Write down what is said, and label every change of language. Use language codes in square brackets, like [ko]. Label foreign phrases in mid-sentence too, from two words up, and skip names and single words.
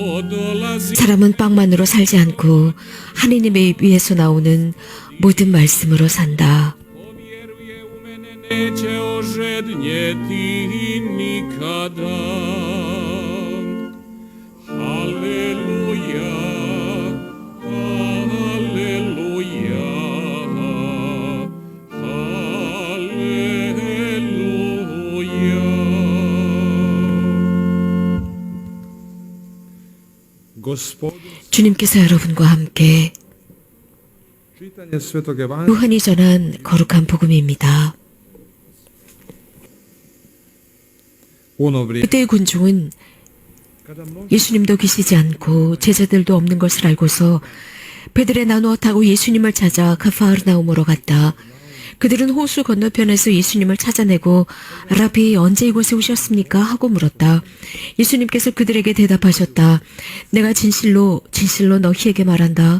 [ko] 사람은 빵만으로 살지 않고 하느님의 입 위에서 나오는 모든 말씀으로 산다. [hr] Neće ožednjeti nikada. Haleluja, haleluja, haleluja. [ko] 주님께서 여러분과 함께 [hr] Čitanje Svetog Evanđelja [ko] 요한이 전한 거룩한 복음입니다. [hr] u ono vrijeme [ko] 그때의 군중은 [hr] kada mnogi [ko] 예수님도 계시지 않고 제자들도 없는 것을 알고서 배들에 나누어 타고 예수님을 찾아 가파르나움으로 갔다. 그들은 호수 건너편에서 예수님을 찾아내고 라비 언제 이곳에 오셨습니까? 하고 물었다. 예수님께서 그들에게 대답하셨다. 내가 진실로 진실로 너희에게 말한다.